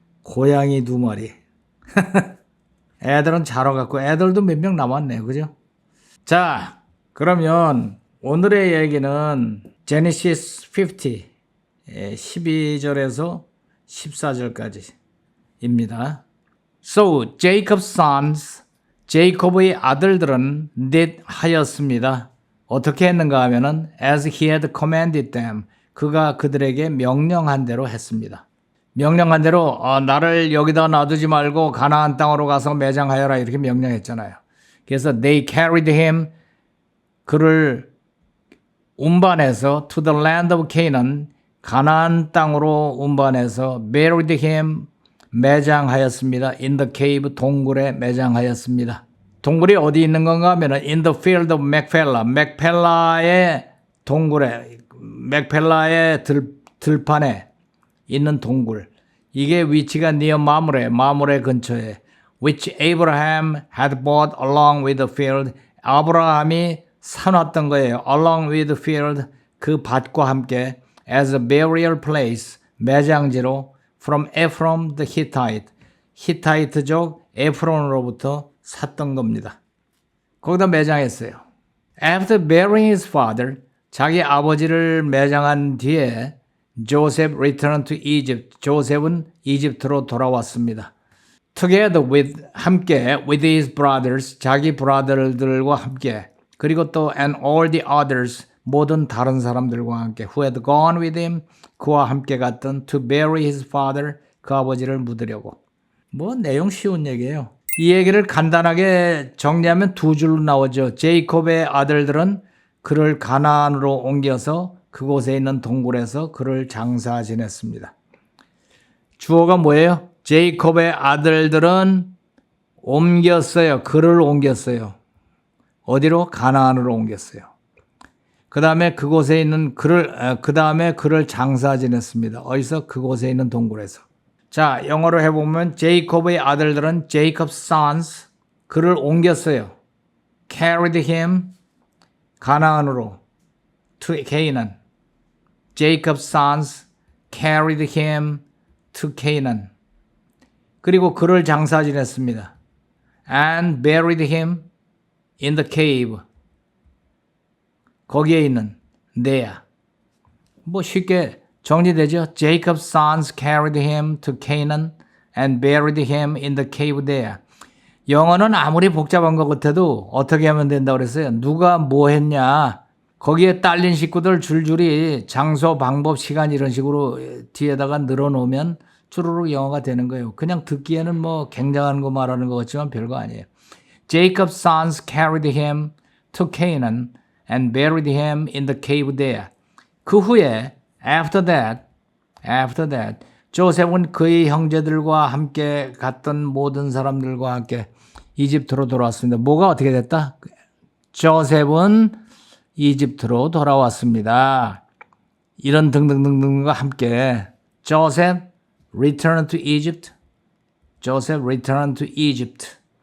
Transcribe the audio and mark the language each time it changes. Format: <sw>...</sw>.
<ko>고양이 2마리. 애들은 자러 갔고 애들도 몇 명 남았네요. 그죠? 자, 그러면 오늘의 얘기는 제네시스 50 12절에서 14절까지입니다.</ko> <en>So Jacob's sons,</en> <ko>제이콥의 아들들은</ko> <en>did</en> <ko>하였습니다. 어떻게 했는가 하면은</ko> <en>as he had commanded them,</en> <ko>그가 그들에게 명령한 대로 했습니다. 명령한 대로 나를 여기다 놔두지 말고 가나안 땅으로 가서 매장하여라 이렇게 명령했잖아요. 그래서</ko> <en>they carried him,</en> <ko>그를 운반해서</ko> <en>to the land of Canaan,</en> <ko>가나안 땅으로 운반해서</ko> <en>buried him,</en> <ko>매장하였습니다.</ko> <en>in the cave,</en> <ko>동굴에 매장하였습니다.</ko> <en>동굴이 어디 있는 건가 하면 in the field of Macpelah, 맥펠라의 동굴에, 맥펠라의 들판에 있는 동굴.</en> <ko>이게 위치가</ko> <en>near</en> <ko>마므레 근처에,</ko> <en>which Abraham had bought along with the field.</en> <ko>아브라함이 사놨던 거예요.</ko> <en>along with the field,</en> <ko>그 밭과 함께,</ko> <en>as a burial place,</en> <ko>매장지로,</ko> <en>from Ephron the Hittite,</en> <ko>히타이트족 에프론으로부터 샀던 겁니다. 거기다 매장했어요.</ko> <en>After burying his father,</en> <ko>자기 아버지를 매장한 뒤에</ko> <en>Joseph returned to Egypt.</en> <ko>조셉은 이집트로 돌아왔습니다.</ko> <en>Together with,</en> <ko>함께,</ko> <en>with his brothers,</en> <ko>자기 브라더들과 함께, 그리고 또</ko> <en>and all the others,</en> <ko>모든 다른 사람들과 함께,</ko> <en>who had gone with him,</en> <ko>그와 함께 갔던</ko> <en>to bury his father,</en> <ko>그 아버지를 묻으려고. 뭐 내용 쉬운 얘기예요. 이 얘기를 간단하게 정리하면 2줄로 나오죠. 제이콥의 아들들은 그를 가나안으로 옮겨서 그곳에 있는 동굴에서 그를 장사 지냈습니다. 주어가 뭐예요? 제이콥의 아들들은 옮겼어요. 그를 옮겼어요. 어디로? 가나안으로 옮겼어요. 그 다음에 그곳에 있는 그를 장사 지냈습니다. 어디서? 그곳에 있는 동굴에서. 자, 영어로 해보면 제이콥의 아들들은</ko> <en>Jacob's sons,</en> <ko>그를 옮겼어요.</ko> <en>carried him,</en> <ko>가나안으로,</ko> <en>to Canaan. Jacob's sons carried him to Canaan.</en> <ko>그리고 그를 장사 지냈습니다.</ko> <en>And buried him in the cave.</en> <ko>거기에 있는 데야. 뭐 쉽게 정리되죠?</ko> <en>Jacob's sons carried him to Canaan and buried him in the cave there.</en> <ko>영어는 아무리 복잡한 것 같아도 어떻게 하면 된다고 그랬어요? 누가 뭐 했냐? 거기에 딸린 식구들 줄줄이 장소, 방법, 시간 이런 식으로 뒤에다가 늘어놓으면 주르륵 영어가 되는 거예요. 그냥 듣기에는 뭐 굉장한 거 말하는 것 같지만 별거 아니에요.</ko> <en>Jacob's sons carried him to Canaan and buried him in the cave there.</en> <ko>그 후에</ko> <en>after that,</en> <ko>조셉은 그의 형제들과 함께 갔던 모든 사람들과 함께 이집트로 돌아왔습니다. 뭐가 어떻게 됐다? 조셉은 이집트로 돌아왔습니다. 이런 등등등등과 함께</ko> <en>Joseph returned to Egypt. Joseph returned to Egypt.</en>